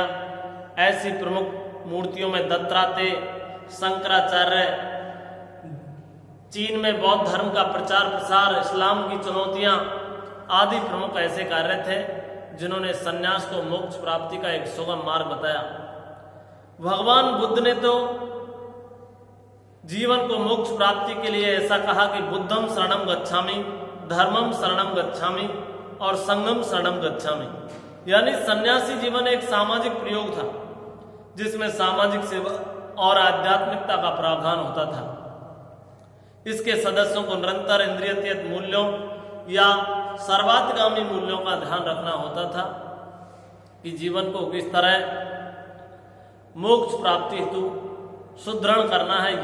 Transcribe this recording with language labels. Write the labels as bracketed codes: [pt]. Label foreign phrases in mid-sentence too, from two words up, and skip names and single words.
[hi] ऐसी प्रमुख मूर्तियों में दत्तात्रेय, शंकराचार्य, चीन में बौद्ध धर्म का प्रचार प्रसार, इस्लाम की चुनौतियां आदि प्रमुख ऐसे कार्य थे जिन्होंने सन्यास को मोक्ष प्राप्ति का एक सुगम मार्ग बताया। भगवान बुद्ध ने तो जीवन को मोक्ष प्राप्ति के लिए ऐसा कहा कि [pi] बुद्धम शरणम गच्छामि, धर्मम शरणम गच्छामि [hi] और [pi] संगम शरणम गच्छामि। [hi] यानी सन्यासी जीवन एक सामाजिक प्रयोग था जिसमें सामाजिक सेवा और आध्यात्मिकता का प्रावधान होता था। इसके सदस्यों को निरंतर इंद्रियतीत मूल्यों या सर्वात्गामी मूल्यों का ध्यान रखना होता था कि जीवन को किस तरह मोक्ष प्राप्ति हेतु सुदृढ़ करना है।